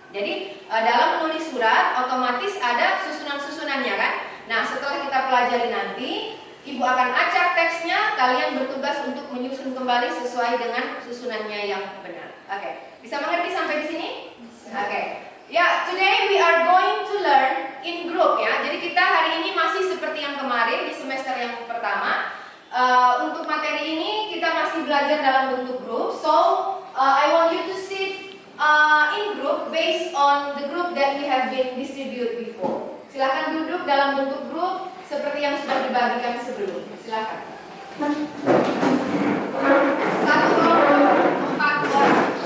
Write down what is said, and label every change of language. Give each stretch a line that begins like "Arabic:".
Indonesian: Jadi dalam menulis surat otomatis ada susunan-susunannya kan. Nah, setelah kita pelajari nanti, Ibu akan acak teksnya, kalian bertugas untuk menyusun kembali sesuai dengan susunannya yang benar. Oke, bisa mengerti sampai di sini? Oke. Ya,
English: today we are going to learn in group ya.
Indonesian: Jadi kita hari ini masih seperti yang kemarin di semester yang pertama. Untuk materi ini kita masih belajar dalam bentuk grup.
English: So, I want you to sit in group based on the group that we have been distributed before.
Indonesian: Silakan duduk dalam bentuk grup seperti yang sudah dibagikan sebelumnya. Silakan. Satu kelompok 4 orang.